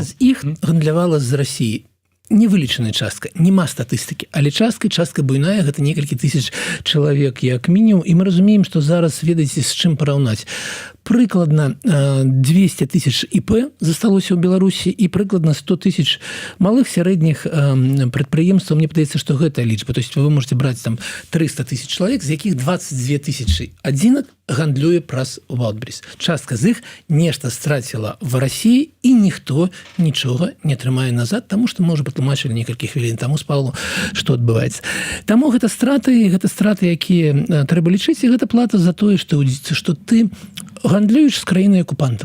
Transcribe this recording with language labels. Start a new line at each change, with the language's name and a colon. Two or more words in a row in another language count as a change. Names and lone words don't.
Belarusian: Частка з іх гандлявала з Расіі. Невылічаная частка, няма статыстыкі, але частка буйная, гэта некалькі тысяч чалавек як мінімум, і мы разумеем, што зараз, ведаеце, з чым параўнаць. Прыкладна 200 тысяч ІП засталося ў Беларусі і прыкладна 100 тысяч малых сярэдніх прадпрыемстваў. Мне падаецца, што гэта лічба.
Russian: То есть вы можете
Belarusian: браць там 300 тысяч чалавек, з якіх 22 тысячи адзінак гандлюе праз Wildberries. Частка з іх нешта страціла в Расіі, і ніхто нічога не атрымае назад, таму што, можа, патлумачылі некалькі хвілін таму з Павлом, што адбываецца. Таму гэта страты, якія трэба лічыць, і гэта плата за тое, што ты гандлюеш з краінай акупантам.